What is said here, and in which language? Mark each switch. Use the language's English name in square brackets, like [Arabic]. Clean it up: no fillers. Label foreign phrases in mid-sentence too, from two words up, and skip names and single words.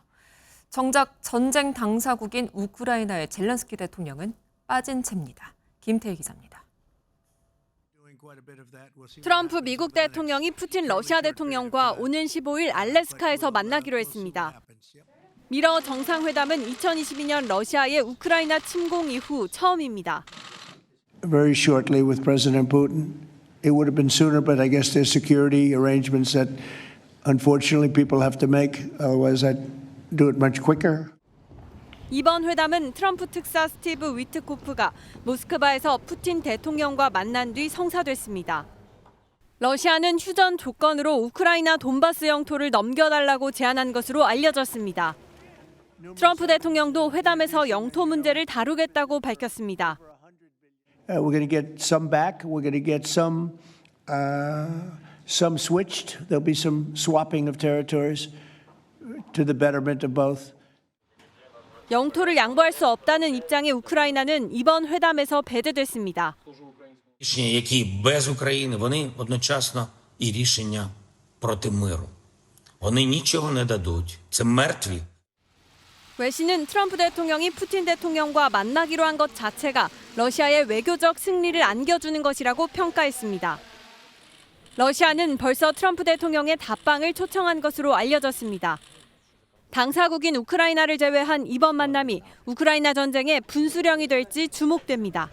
[Korean] 정작 전쟁 당사국인 우크라이나의 젤렌스키 대통령은 빠진 채입니다. 김태희 기자입니다. 트럼프 미국 대통령이 푸틴 러시아 대통령과 오는 15일 알래스카에서 만나기로 했습니다. 미러 정상회담은 2022년 러시아의 우크라이나 침공 이후 처음입니다. [English] Very shortly with President Putin. It would have been sooner, but I guess there's security arrangements that unfortunately people have to make. Otherwise, I'd do it much quicker. [Korean] 이번 회담은 트럼프 특사 스티브 위트코프가 모스크바에서 푸틴 대통령과 만난 뒤 성사됐습니다. 러시아는 휴전 조건으로 우크라이나 돈바스 영토를 넘겨달라고 제안한 것으로 알려졌습니다. 트럼프 대통령도 회담에서 영토 문제를 다루겠다고 밝혔습니다. [English] We're going to get some back. We're going to get some switched. There'll be some swapping of territories to the betterment of both. [Korean] 영토를 양보할 수 없다는 입장의 우크라이나는 이번 회담에서 배제됐습니다. [Ukrainian] Рішення, які без України, вони одночасно і рішення проти миру. Вони нічого не дадуть. Це мертві. [Korean] 외신은 트럼프 대통령이 푸틴 대통령과 만나기로 한 것 자체가 러시아의 외교적 승리를 안겨주는 것이라고 평가했습니다. 러시아는 벌써 트럼프 대통령의 답방을 초청한 것으로 알려졌습니다. 당사국인 우크라이나를 제외한 이번 만남이 우크라이나 전쟁의 분수령이 될지 주목됩니다.